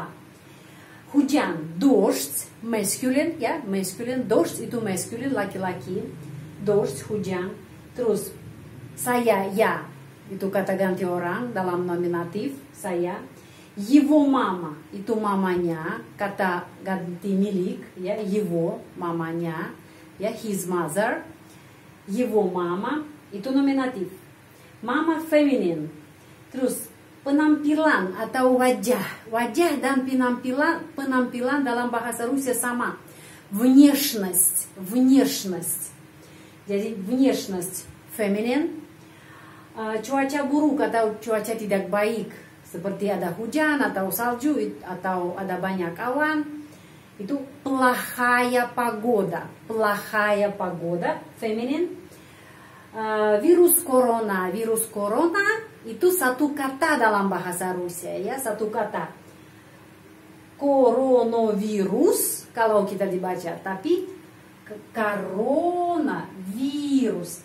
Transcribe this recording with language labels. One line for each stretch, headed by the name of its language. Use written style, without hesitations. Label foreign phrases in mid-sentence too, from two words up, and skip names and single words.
Indonesian: Hujan, dождь, masculine ya, masculine, dождь itu masculine laki-laki, dождь hujan. Terus saya, ya, itu kata ganti orang dalam nominatif, saya.
Russian: Его мама,
Indonesian: itu mamanya, kata ganti milik, ya, его, mamanya, ya,
English: his mother.
Russian: Его мама,
Indonesian: itu nominatif. Mama feminin. Terus penampilan atau wajah. Wajah dan penampilan dalam bahasa Rusia sama.
Russian: Внешность, внешность.
Indonesian: Jadi внешность feminin. Cuaca buruk atau cuaca tidak baik seperti ada hujan atau salju atau ada banyak awan, itu
Russian: плохая погода, плохая погода
Indonesian: feminin. Virus corona itu satu kata dalam bahasa Rusia ya, satu kata. Coronavirus kalau kita dibaca, tapi coronavirus.